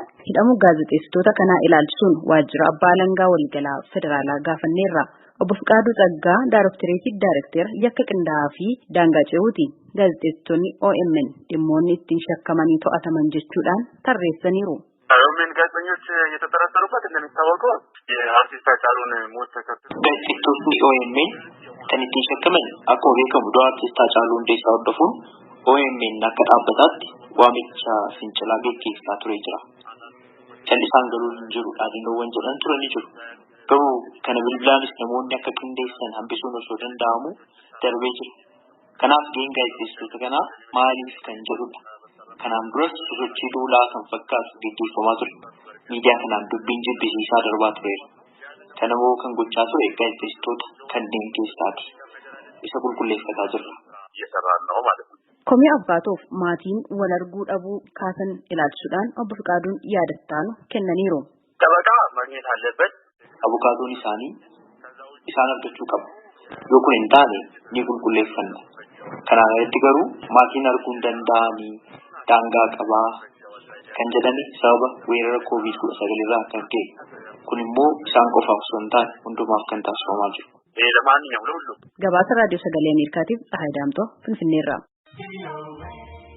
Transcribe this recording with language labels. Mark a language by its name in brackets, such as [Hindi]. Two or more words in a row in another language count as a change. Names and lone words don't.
[Oromo] Hidhamuu gaazexeessitoota kanaa ilaalchisuun waajjira abbaa alangaa waliigalaa federaalaa gaafanneerra. Obbo Fiqaaduu Tsaggaa Daaroktereetii Daarekteera yakka qindaa'aa fi daangaa ce'uuti. Gaazexeessitoonni OMN dhimmoonni ittiin shakkamanii to'ataman jechuudhaan tarreessaniiru. [Amharic] OMN ጋዜጠኞች የተጠረጠሩበት እንደሚታወቀው የአርቲስት ሃጫሉን ሞት ተከትሎ [Oromo] gaazexeessitoonni OMN kan ittiin shakkaman akkuma beekamu du'a artiist Hacaaluu Hundeessaa hordofuun OMN akka dhaabbataatti waamicha fincilaa gaggeessaa ture jira. Callisaan garuu hin jiru dhaadannoowwan jedhan turanii jiru. Garuu kana bilbilaanis namoonni akka qindeessan hambisuun osoo danda'amu darbee jira. Kanaaf gaheen gaazexeessitoota kanaa maaliif kan jedhudha. Kanaan duras sosochii duulaa kan fakkaatu gaggeeffamaa ture. Miidiyaa kanaan dubbiin jibbisiisaa darbaa tureera. Kanammoo kan gochaa ture gaazexeessitoota kanneen keessaati. isa qulqulleeffataa jirra. [Amharic] Eessarraannoo ማለት ነው. [Oromo] Komii abbaatoof maatiin wal arguu dhabuu kaasan ilaalchisuudhaan obbo Fiqaaduun yaadattaanu kennaniiru. [Amharic] ጠበቃ ማግኘት አለበት. [Oromo] Abukaatoon isaanii isaan argachuu qabu. Yoo kun hin taane ni qulqulleeffanna. Kanaan alatti garuu maatiin arguu hin danda'anii daangaa qabaa kan jedhani sababa weerara COVID-19 irraa kan ka'e. Kun immoo isaan qofaaf osoo hin taane hundumaaf kan taasifamaa jiru. [Amharic] ለማንኛውም ለሁሉም [Oromo] Gabaasa raadiyoo sagalee Ameerikaatiif Tsahaay Daamtoo Finfinneerraa.